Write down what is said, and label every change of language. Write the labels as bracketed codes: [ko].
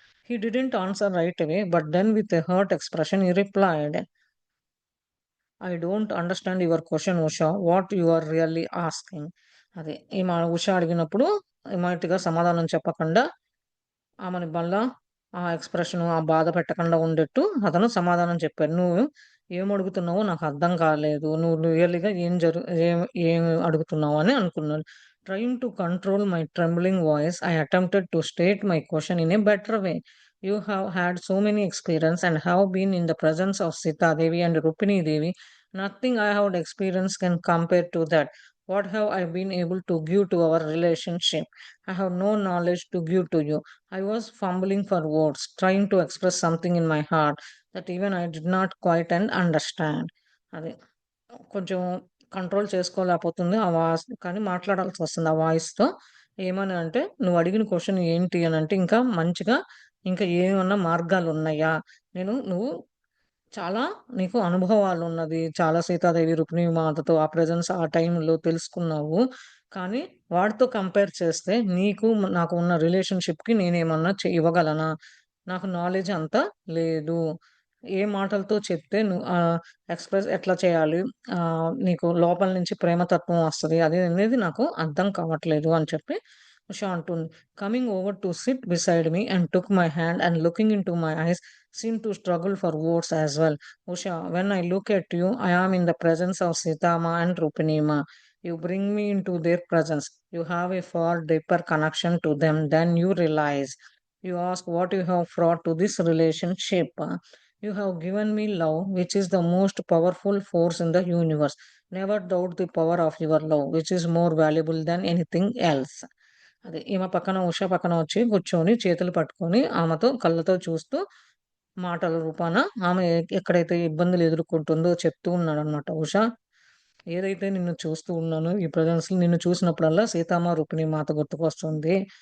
[en] He didn't answer right away, but then with a hurt expression he replied, I don't understand your question, Usha. What you are really asking? [te] అదే ఈమె ఉష అడిగినప్పుడు ఇమ్మీడియేట్‌గా సమాధానం చెప్పకుండా ఆమెని మళ్ళా ఆ ఎక్స్‌ప్రెషను, ఆ బాధ పెట్టకుండా ఉండేట్టు అతను సమాధానం చెప్పాడు. "నువ్వు ఏమడుగుతున్నావో నాకర్థం కాలేదు. నువ్వు రియల్‌గా ఏం ఏం అడుగుతున్నావు" అని అనుకున్నాను. [en] Trying to control my trembling voice, I attempted to state my question in a better way. You have had so many experience and have been in the presence of Sita Devi and Rukmini Devi. Nothing I have experienced can compare to that. What have I been able to give to our relationship? I have no knowledge to give to you. I was fumbling for words, trying to express something in my heart that even I did not quite and understand. [te] అది కొంచెం control చేసుకోలేకపోతుంది ఆ voice కానీ మాట్లాడాల్సొస్తుంది ఆ వాయిస్‌తో. ఏమని అంటే, "నువ్వు అడిగిన question ఏంటి" అనంటే, ఇంకా మంచిగా ఇంకా ఏమన్నా మార్గాలున్నయ్యా? నువ్వు చాలా నీకు అనుభవాలున్నది. చాలా సీతాదేవి, రుక్మిణి మాతతో ఆ ప్రెజెన్స్ ఆ టైంలో తెలుసుకున్నావు. కానీ వాటితో కంపేర్ చేస్తే నీకు నాకు ఉన్న రిలేషన్‌షిప్‌కి నేనేమన్నా ఇవ్వగలనా? నాకు నాలెడ్జ్ అంత లేదు. ఏ మాటలతో చెప్తే ఎక్స్‌ప్రెస్ ఎట్లా చేయాలి? నీకు లోపల నుంచి ప్రేమతత్వం వస్తది. అది అనేది నాకు అర్థం కావట్లేదు అని చెప్పి ఉష అంటుంది. [en] Coming over to sit beside me and took my hand and looking into my eyes seemed to struggle for words as well. Usha, when I look at you, I am in the presence of Sitama and Rupinima. You bring me into their presence. You have a far deeper connection to them than you realize. You ask what you have brought to this relationship. You have given me love, which is the most powerful force in the universe. Never doubt the power of your love, which is more valuable than anything else. [te] అదే ఈమె పక్కన ఉష పక్కన వచ్చి కూర్చొని చేతులు పట్టుకొని ఆమెతో కళ్ళతో చూస్తూ మాటల రూపాన ఆమె ఎక్కడైతే ఇబ్బందులు ఎదుర్కొంటుందో చెప్తూ ఉన్నాడనమాట. ఉష, ఏదైతే నిన్ను చూస్తూ ఉన్నానో ఈ ప్రజెన్స్‌లో నిన్ను చూసినప్పుడల్లా సీతమ్మ, రుక్మిణి మాత గుర్తుకొస్తుంది.